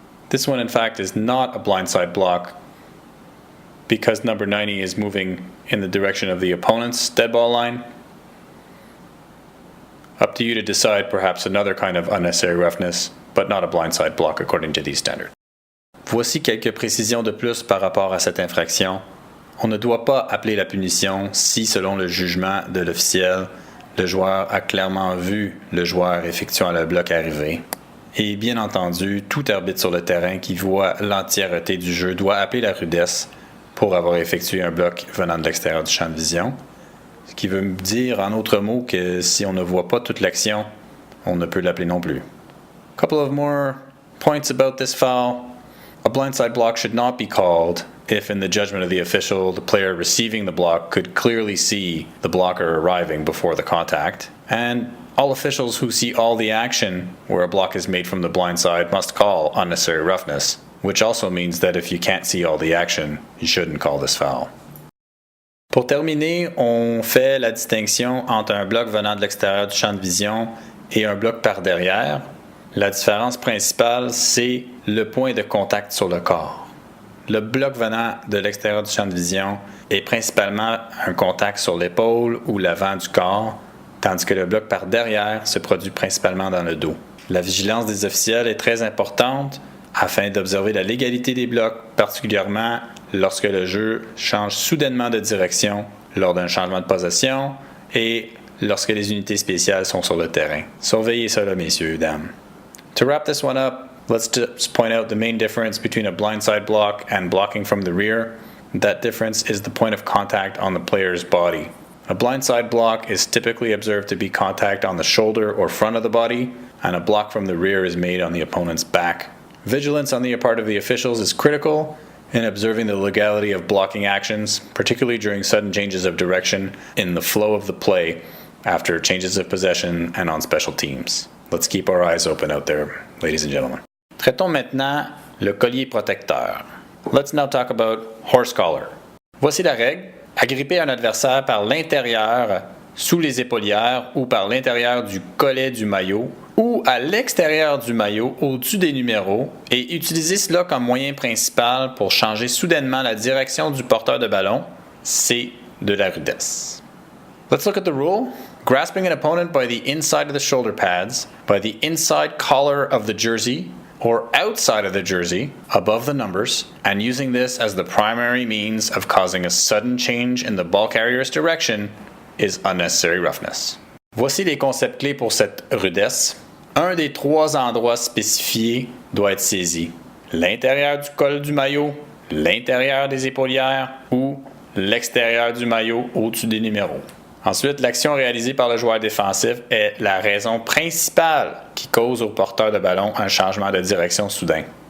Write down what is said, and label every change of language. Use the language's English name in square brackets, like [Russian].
[English] This one, in fact, is not a blindside block because number 90 is moving in the direction of the opponent's dead ball line. Up to you to decide perhaps another kind of unnecessary roughness, but not a blindside block according to these standards. [French] Voici quelques précisions de plus par rapport à cette infraction. On ne doit pas appeler la punition si, selon le jugement de l'officiel, le joueur a clairement vu le joueur effectuant le bloc arriver. Et bien entendu, tout arbitre sur le terrain qui voit l'entièreté du jeu doit appeler la rudesse pour avoir effectué un bloc venant de l'extérieur du champ de vision. Ce qui veut dire, en autres mots, que si on ne voit pas toute l'action, on ne peut l'appeler non plus. [English] Couple of more points about this foul. A blindside block should not be called if, in the judgment of the official, the player receiving the block could clearly see the blocker arriving before the contact. And all officials who see all the action where a block is made from the blind side must call unnecessary roughness, which also means that if you can't see all the action, you shouldn't call this foul. [French] Pour terminer, on fait la distinction entre un bloc venant de l'extérieur du champ de vision et un bloc par derrière. La différence principale, c'est le point de contact sur le corps. Le bloc venant de l'extérieur du champ de vision est principalement un contact sur l'épaule ou l'avant du corps, tandis que le bloc par derrière se produit principalement dans le dos. La vigilance des officiels est très importante afin d'observer la légalité des blocs, particulièrement lorsque le jeu change soudainement de direction lors d'un changement de possession et lorsque les unités spéciales sont sur le terrain. Surveillez cela, messieurs, dames. [English] To wrap this one up, Let's just point out the main difference between a blindside block and blocking from the rear. That difference is the point of contact on the player's body. A blindside block is typically observed to be contact on the shoulder or front of the body, and a block from the rear is made on the opponent's back. Vigilance on the part of the officials is critical in observing the legality of blocking actions, particularly during sudden changes of direction in the flow of the play after changes of possession and on special teams. Let's keep our eyes open out there, ladies and gentlemen. [French] Traitons maintenant le collier protecteur. [English] Let's now talk about horse collar. [French] Voici la règle. Agripper un adversaire par l'intérieur, sous les épaulières ou par l'intérieur du collet du maillot ou à l'extérieur du maillot au-dessus des numéros et utiliser cela comme moyen principal pour changer soudainement la direction du porteur de ballon, c'est de la rudesse. [English] Let's look at the rule. Grasping an opponent by the inside of the shoulder pads, by the inside collar of the jersey, or outside of the jersey, above the numbers, and using this as the primary means of causing a sudden change in the ball carrier's direction is unnecessary roughness. [French] Voici les concepts clés pour cette rudesse. Un des trois endroits spécifiés doit être saisi. L'intérieur du col du maillot, l'intérieur des épaulières ou l'extérieur du maillot au-dessus des numéros. Ensuite, l'action réalisée par le joueur défensif est la raison principale qui cause au porteur de ballon un changement de direction soudain.